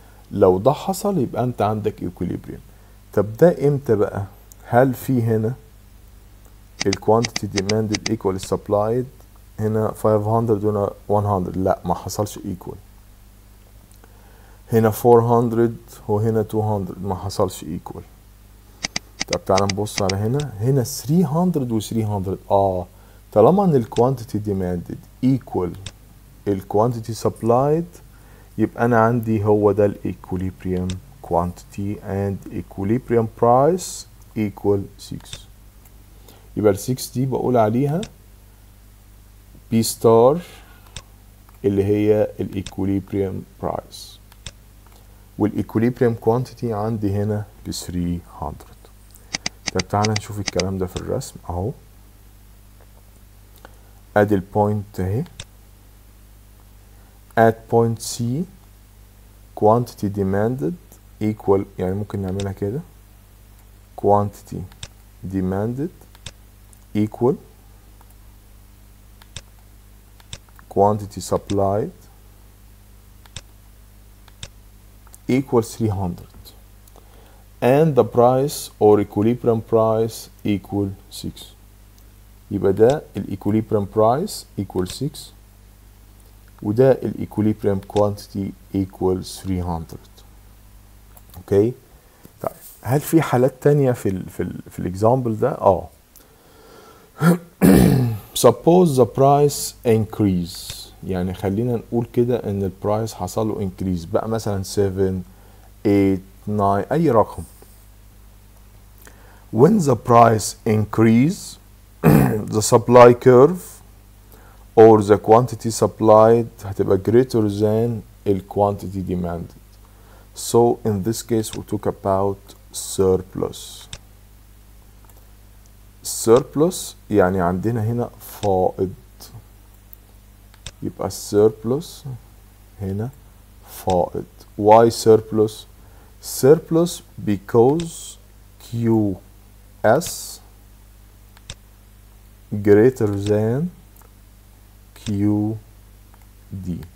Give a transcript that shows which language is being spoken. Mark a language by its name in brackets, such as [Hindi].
[Arabic] لو ده حصل يبقى انت عندك equilibrium. طب ده امتى بقى؟ هل في هنا ال [English] quantity demanded equal supplied [Arabic] هنا 500 هنا 100؟ لا، ما حصلش equal. هنا 400 وهنا 200 ما حصلش equal. طب تعالى نبص على هنا 300 و 300. [English] طالما ان ال quantity demanded equal ال quantity supplied [Arabic] يبقى انا عندي هو ده [English] ال equilibrium quantity and equilibrium price equal 6. [Arabic] يبقى ال 6 دي بقول عليها B star اللي هي ال equilibrium price وال equilibrium quantity عندي هنا ب 300. طب تعالى نشوف الكلام ده في الرسم اهو. ادي البوينت اهي [English] at point C quantity demanded equal، يعني ممكن نعملها كده quantity demanded equal quantity supplied equal 300 and the price or equilibrium price equal 6. يبقى ده ال equilibrium price equal 6 وده ال equilibrium quantity equal 300. [Arabic] اوكي، طيب هل في حالات تانية في الاكزامبل ده؟ [English] suppose the price increase، [Arabic] يعني خلينا نقول كده ان البرايس حصل له increase بقى مثلا 7 8 9 اي رقم. [English] when the price increase the supply curve or the quantity supplied هتبقى greater than the quantity demanded. So in this case we talk about surplus. [Arabic] surplus يعني عندنا هنا فائض، يبقى surplus هنا فائض. [English] why surplus؟ surplus because QS greater than QD.